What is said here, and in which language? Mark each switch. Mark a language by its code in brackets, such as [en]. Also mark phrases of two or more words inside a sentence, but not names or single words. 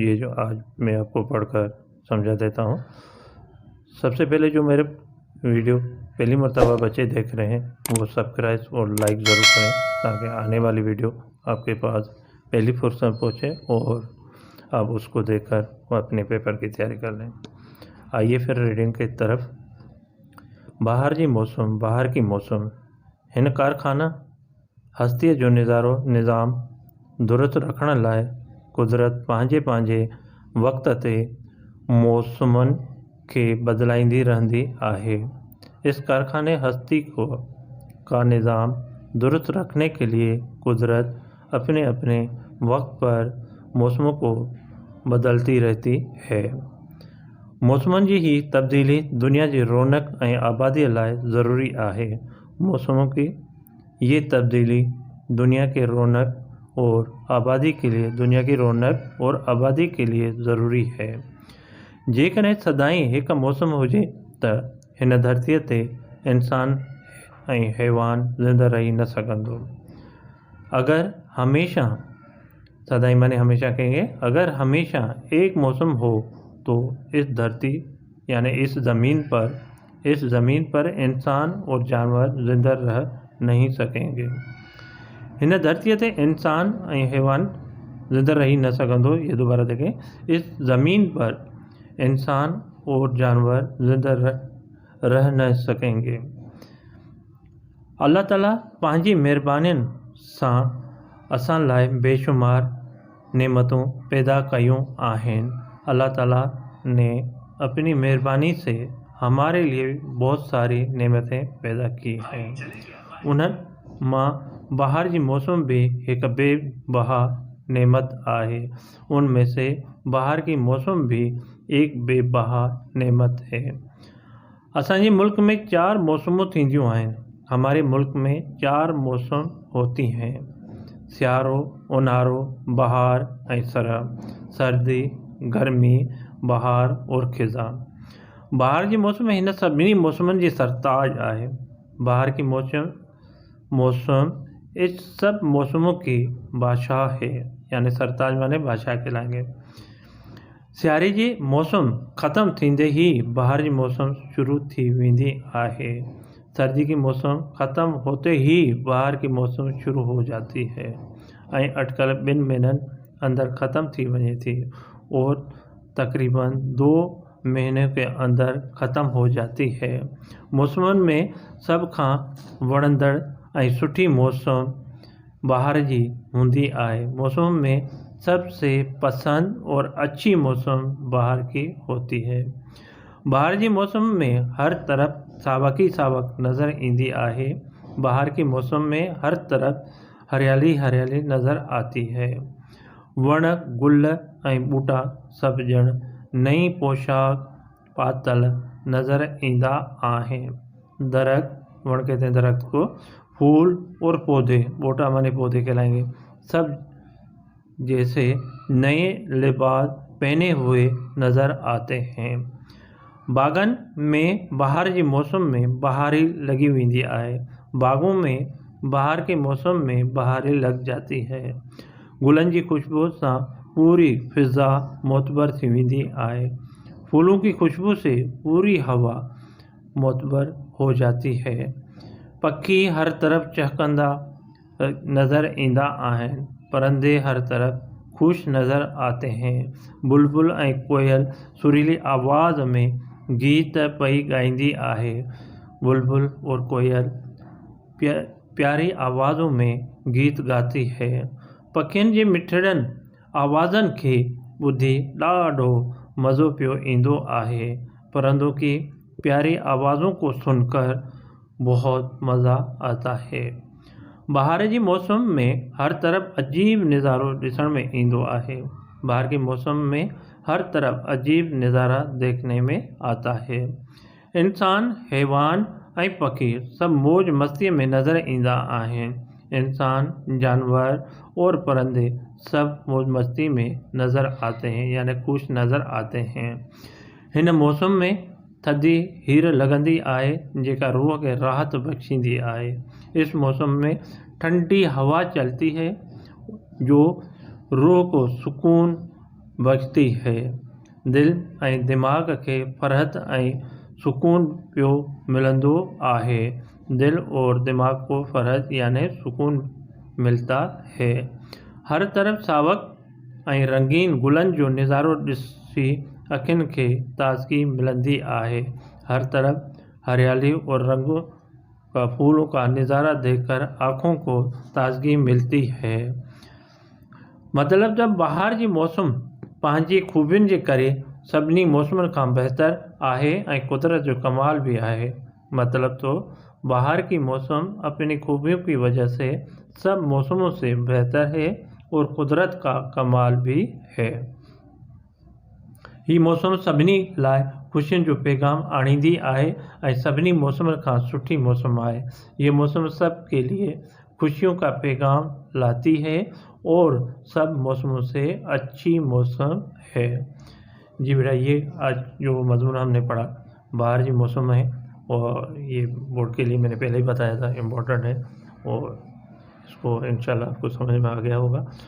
[ur] یہ جو آج میں آپ کو پڑھ کر سمجھا دیتا ہوں۔ سب سے پہلے جو میرے ویڈیو پہلی مرتبہ بچے دیکھ رہے ہیں وہ سبسکرائب اور لائک ضرور کریں تاکہ آنے والی ویڈیو آپ کے پاس پہلی فرصت پہنچے اور آپ اس کو دیکھ کر اپنے پیپر کی تیاری کر لیں. آئیے پھر ریڈنگ کی طرف. [sd] बाहर जी मौसम, [ur] باہر کی موسم [sd] हिन कारखाना हस्तीअ जो निज़ाम दुरुस्त रखण लाइ कुदरत पंहिंजे वक़्त ते मौसमनि खे बदिलाईंदी रहंदी आहे। [ur] اس کارخانے ہستی کا نظام درست رکھنے کے لیے قدرت اپنے اپنے وقت پر موسموں کو بدلتی رہتی ہے. [sd] मौसमनि जी ही तब्दीली दुनिया जी रौनक ऐं आबादीअ लाइ ज़रूरी आहे। [ur] موسموں کی یہ تبدیلی دنیا کے رونق اور آبادی کے لیے ضروری ہے. [sd] जेकॾहिं सदाईं हिकु मौसम हुजे त हिन धरतीअ ते इंसान ऐं हैवान ज़िंदा रही न सघंदो। [ur] اگر ہمیشہ سدائیں مانے ہمیشہ کہیں گے، اگر ہمیشہ ایک موسم ہو تو اس دھرتی یعنی اس زمین پر انسان اور جانور زندہ رہ نہیں سکیں گے. [sd] हिन धरतीअ ते इंसान ऐं हैवान ज़िंदा रही न सघंदो। [ur] یہ دوبارہ دیکھیں، اس زمین پر انسان اور جانور زندہ رہ نہ سکیں گے. [sd] अल्लाह ताला पंहिंजी महिरबानियुनि सां असां लाइ बेशुमार नेमतूं पैदा कयूं आहिनि। [ur] اللہ تعالیٰ نے اپنی مہربانی سے ہمارے لیے بہت ساری نعمتیں پیدا کی ہیں. [sd] उन्हनि मां बाहर जी मौसम भी एक बेबहा नेमत आहे। [ur] ان میں سے باہر کی موسم بھی ایک بیش بہا نعمت ہے. [sd] असांजे मुल्क में 4 मौसमूं थींदियूं आहिनि। [ur] ہمارے ملک میں 4 موسم ہوتی ہیں: [sd] सियारो, उन्हारो, बहार ऐं [ur] سردی، گرمی، بہار اور خزاں. [sd] बहार जी मौसम हिन सभिनी मौसमनि जी सरताज आहे। [ur] بہار کی موسم اس سب موسموں کی بادشاہ ہے، یعنی سرتاج مانے بادشاہ کہلائیں گے. [sd] सियारे जी मौसम ख़त्म थींदे ही बहार जी मौसम शुरू थी वेंदी आहे। [ur] سردی کی موسم ختم ہوتے ہی بہار کی موسم شروع ہو جاتی ہے [sd] ऐं अटकल 2 महीननि अंदर ख़त्म थी वञे थी [ur] اور تقریباً 2 مہینے کے اندر ختم ہو جاتی ہے. [sd] मौसमनि में सभ खां वणंदड़ ऐं सुठी मौसम बहार जी हूंदी आहे। [ur] موسم میں سب سے پسند اور اچھی موسم بہار کی ہوتی ہے. [sd] बहार जी मौसम में हर तरफ सावक ही सावक नज़र ईंदी आहे। [ur] بہار کی موسم میں ہر طرف ہریالی ہریالی نظر آتی ہے. [sd] वण, गुल ऐं ॿूटा सभु ॼण नई पोशाक पातल नज़र ईंदा आहिनि। [ur] درخت، ون کہتے ہیں درخت کو، پھول اور پودے، ٻوٽا مانے پودے کہلائیں گے، سب جیسے نئے لباس پہنے ہوئے نظر آتے ہیں. [sd] बागन में बहार जी मौसम में बहारी लगी वेंदी आहे। [ur] باغوں میں بہار کے موسم میں بہاری لگ جاتی ہے. [sd] गुलनि जी खुशबू सां पूरी फिज़ा मोतबर थी वेंदी आहे। [ur] پھولوں کی خوشبو سے پوری ہوا معتبر ہو جاتی ہے. [sd] पखी हर तरफ चहकंदा नज़र ईंदा आहिनि। [ur] پرندے ہر طرف خوش نظر آتے ہیں. [sd] बुलबुल ऐं कोयल सुरीली आवाज़ में गीत पई ॻाईंदी आहे। [ur] بلبل اور کویل پیاری آوازوں میں گیت گاتی ہے. [sd] पखियुनि जे मिठड़नि आवाज़नि खे ॿुधी ॾाढो मज़ो पियो ईंदो आहे। [ur] پرندوں کی پیاری آوازوں کو سن کر بہت مزا آتا ہے. [sd] बहार जी मौसम में हर तरफ अजीब नज़ारो ॾिसण में ईंदो आहे। [ur] باہر کے موسم میں ہر طرف عجیب نظارہ دیکھنے میں آتا ہے. [sd] इंसान, हैवान ऐं पखी सब मौज मस्तीअ में नज़र ईंदा आहिनि। [ur] انسان، جانور اور پرندے سب موج مستی میں نظر آتے ہیں، یعنی خوش نظر آتے ہیں. [sd] हिन मौसम में थधी हीर लॻंदी आहे जेका रूह खे राहत बख़्शींदी आहे। [ur] اس موسم میں ٹھنڈی ہوا چلتی ہے جو روح کو سکون بخشتی ہے. [sd] दिल ऐं दिमाग़ खे फ़रहत ऐं सुकून पियो मिलंदो आहे। [ur] دل اور دماغ کو فرحت یعنی سکون ملتا ہے. [sd] हर तरफ सावक ऐं रंगीन गुलनि जो नज़ारो ॾिसी अखियुनि खे ताज़गी मिलंदी आहे। [ur] ہر طرف ہریالی اور رنگوں کا پھولوں کا نظارہ دیکھ کر آنکھوں کو تازگی ملتی ہے. مطلب جب [sd] बहार जी मौसम पंहिंजी खूबियुनि जे करे सभिनी मौसमनि खां बहितर आहे ऐं कुदरत जो कमाल भी आहे। [ur] مطلب تو بہار کی موسم اپنی خوبیوں کی وجہ سے سب موسموں سے بہتر ہے اور قدرت کا کمال بھی ہے. [sd] ही मौसम सभिनी लाइ खुशियुनि जो पैगाम आणींदी आहे ऐं सभिनी मौसमनि खां सुठी मौसम आहे। [ur] یہ موسم سب کے لیے خوشیوں کا پیغام لاتی ہے اور سب موسموں سے اچھی موسم ہے. جی بیٹا، یہ آج جو مضمون ہم نے پڑھا [sd] बाहर जी मौसम [ur] ہے، اور یہ بورڈ کے لیے میں نے پہلے ہی بتایا تھا امپورٹنٹ ہے، اور اس کو ان شاء اللہ آپ کو سمجھ میں آ گیا ہوگا.